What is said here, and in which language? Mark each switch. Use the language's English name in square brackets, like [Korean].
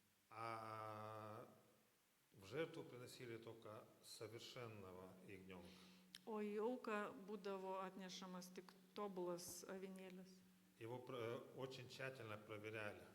[Russian] А в жертву приносили только совершенного ягненка. [Lithuanian] O į auką būdavo atnešamas tik tobulas avinėlis. [Russian] Его очень тщательно проверяли.